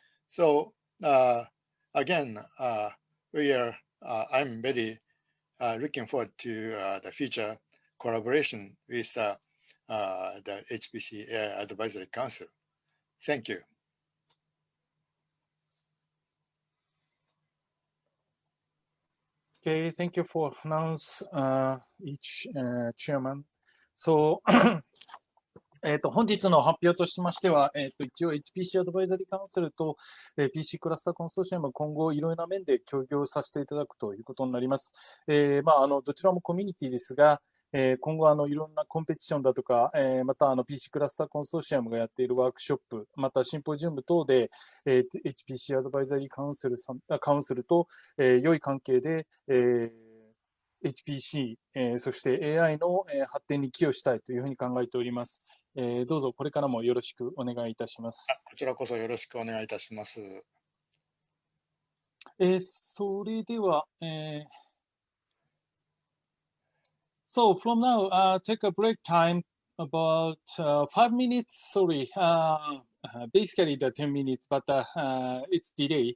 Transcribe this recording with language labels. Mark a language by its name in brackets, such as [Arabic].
[English] So again, I'm very looking forward to the future collaboration with the HPC AI Advisory Council. Thank you. Okay, thank you for announce each chairman. So [Japanese] 本日の発表としましては、一応 HPC アドバイザリーカウンセルと、PC クラスターコンソーシアムは今後いろいろな面で協業させていただくということになります。どちらもコミュニティですが、今後いろんなコンペティションだとか、またPC クラスターコンソーシアムがやっているワークショップ、またシンポジウム等で、HPC アドバイザリーカウンセルと、良い関係で、HPC、そして AI の、発展に寄与したいというふうに考えております。どうぞこれからもよろしくお願いいたします。こちらこそよろしくお願いいたします。それでは、 [English] So from now, take a break time about 5 minutes. Sorry, basically the 10 minutes, but it's delay.